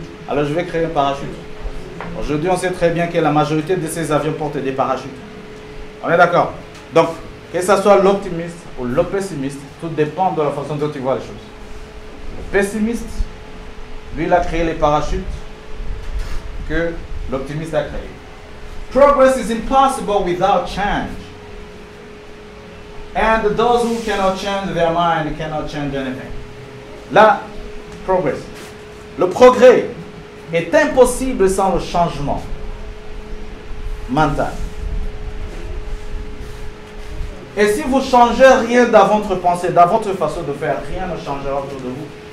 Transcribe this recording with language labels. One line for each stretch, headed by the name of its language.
French: Alors je vais créer un parachute. Aujourd'hui, on sait très bien que la majorité de ces avions portent des parachutes. On est d'accord? Donc, que ce soit l'optimiste ou le pessimiste, tout dépend de la façon dont tu vois les choses. Le pessimiste, lui, il a créé les parachutes que l'optimiste a créé.
English: Progress is impossible without change. And those who cannot change their mind cannot change anything.
French: Là, progress. Le progrès est impossible sans le changement mental. Et si vous ne changez rien dans votre pensée, dans votre façon de faire, rien ne changera autour de vous.